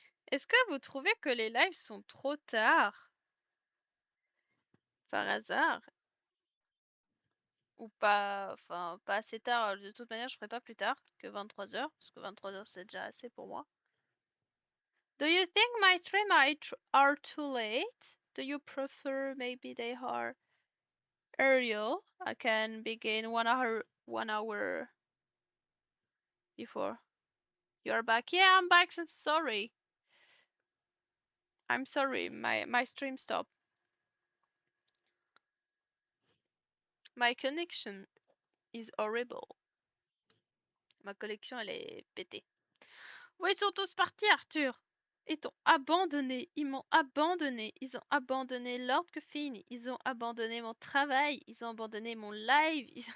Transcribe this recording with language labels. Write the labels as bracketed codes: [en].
[fr] Est-ce que vous trouvez que les lives sont trop tard? Par hasard? Ou pas, enfin, pas assez tard. De toute manière, je ferai pas plus tard que 23h, parce que 23h c'est déjà assez pour moi. [en] Do you think my stream are too late? Do you prefer maybe they are earlier? I can begin 1 hour before. You're back? Yeah, I'm back. I'm sorry. I'm sorry. My stream stopped. My connection is horrible. [fr] Ma connexion, elle est pétée. Où ils sont tous partis, Arthur? Ils t'ont abandonné. Ils m'ont abandonné. Ils ont abandonné Lord Coffin. Ils ont abandonné mon travail. Ils ont abandonné mon live.